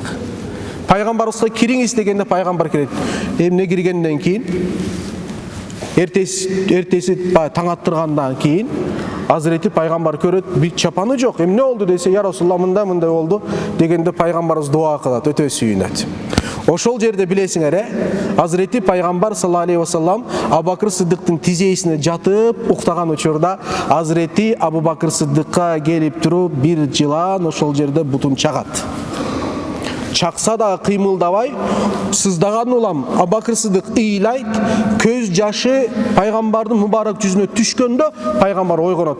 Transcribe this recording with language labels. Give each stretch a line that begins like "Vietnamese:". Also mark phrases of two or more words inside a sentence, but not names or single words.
Kyrgyz: Пайгамбарыбызга "Кириңиз" дегенде пайгамбар кирет. Эмне киргенден кийин эртеси таң аттыргандан кийин Hazreti пайгамбар көрөт, бир чапаны жок. Эмне болду десе,
Arabic: "يا رسول الله,
Kyrgyz: мындай болду" дегенде пайгамбарыбыз дуа кылат, өтө сүйүнөт. Ошол жерде билесиңер, Hazreti пайгамбар
Arabic: صلى الله عليه وسلم
Kyrgyz: Абубакыр Сиддиктин тизесине жатып уктаган учурда Hazreti Абубакыр Сиддикка келип туруп бир жылан ошол жерде бутун чагат. Чакса да кыймылдабай, сыздаган улам Абубакыр Сиддик ыйлайт, көз жашы пайгамбардын мубарак жүзүнө түшкөндө пайгамбар ойгонот.